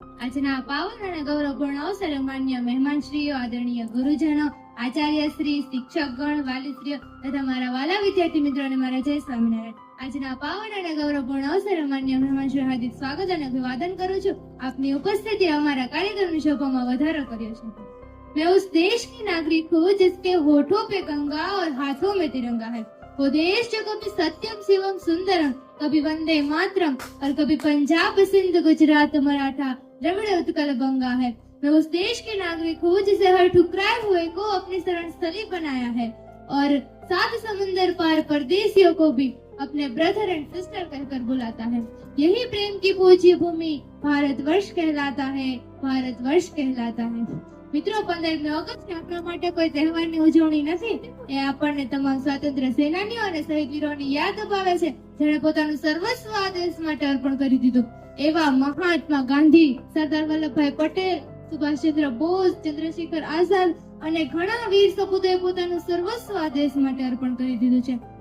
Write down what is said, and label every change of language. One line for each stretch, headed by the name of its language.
Gujarati: આજના પાવન અને ગૌરવપૂર્ણ અવસરે માન્ય મહેમાનશ્રીઓ, આદરણીય ગુરુજનો, આચાર્ય શ્રી, શિક્ષકગણ, વાલીશ્રીઓ તથા મારા વાલા વિદ્યાર્થી મિત્રોને મારા જય સ્વામિનારાયણ. આજના પાવન અને ગૌરવપૂર્ણ અવસરે માન્ય મહેમાનશ્રીઓ હાર્દિક સ્વાગત અને અભિવાદન કરું છું. આપની ઉપસ્થિતિ અમારા કાર્યક્રમની શોભામાં વધારો કર્યો છે.
Hindi: मैं उस देश की नागरिक हूँ जिसके होठों पे गंगा और हाथों में तिरंगा है. वो देश जो कभी सत्यम शिवम सुंदरम, कभी वंदे मातरम और कभी पंजाब सिंध गुजरात मराठा द्रविड़ उत्कल बंगा है. मैं उस देश के नागरिक हूँ जिसे हर ठुकराए हुए को अपनी शरण स्थली बनाया है और सात समुंदर पार परदेसियों को भी अपने
English: brother and sister
Hindi: कहकर बुलाता है. यही प्रेम की पूज्य भूमि भारतवर्ष कहलाता है, भारतवर्ष कहलाता है.
Gujarati: મિત્રો, 15મી ઓગસ્ટ આપણા માટે કોઈ તહેવારની ઉજવણી નથી. એ આપણને તમામ સ્વાતંત્ર્ય સેનાનીઓ અને શહીદ વીરોની યાદ અપાવે છે, જેણે પોતાનું સર્વસ્વ આ દેશ માટે અર્પણ કરી દીધું. એવા મહાત્મા ગાંધી, સરદાર વલ્લભભાઈ પટેલ, સુભાષચંદ્ર બોઝ, ચંદ્રશેખર આઝાદ અને ઘણા વીર સપૂતોએ પોતાનું સર્વસ્વ આ દેશ માટે અર્પણ કરી દીધું છે.